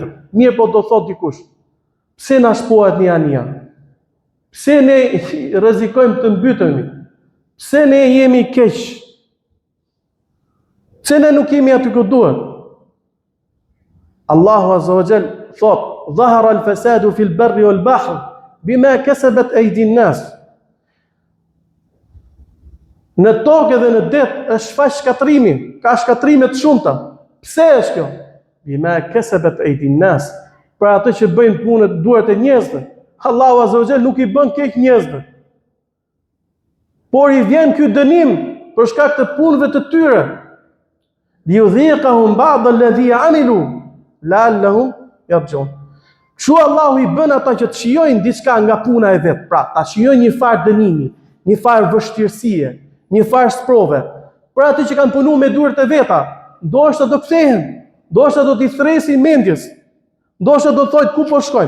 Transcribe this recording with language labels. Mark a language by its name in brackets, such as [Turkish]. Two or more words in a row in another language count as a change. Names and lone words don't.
[Albanian] Mirë, po do thot dikush, pse na shpohet një ania? Pse ne rrezikojmë të mbytemi? Pse ne jemi keq? Pse ne nuk jemi aty ku duhet? [Arabic] الله عز وجل thot: "ظهر الفساد في البر والبحر بما كسبت أيدي الناس." [Albanian] Në tokë dhe në det është shfaq shkatrimi, ka shkatrime të shumta. Pse është kjo? [Arabic] بما كسبت أيدي الناس, [Albanian] për atë që bëjnë punët duart e njerëzve. Allahu [Arabic] عز وجل [Albanian] nuk i bën keq njerëzve, por i vjen ky dënim për shkak të punëve të tyre. [Arabic] ليذيقهم بعض الذي عملوا لعلهم يرجعون. [Albanian] Kështu Allahu i bën ata që të shijojnë diçka nga puna e vet, pra ta shijojnë një farë dënimi, një farë vështirësie, një farë sprove. Për atë që kanë punuar me duart e veta, ndoshta do kthehen, ndoshta do t'i thresin mendjes, ndoshta do thotë ku po shkojmë?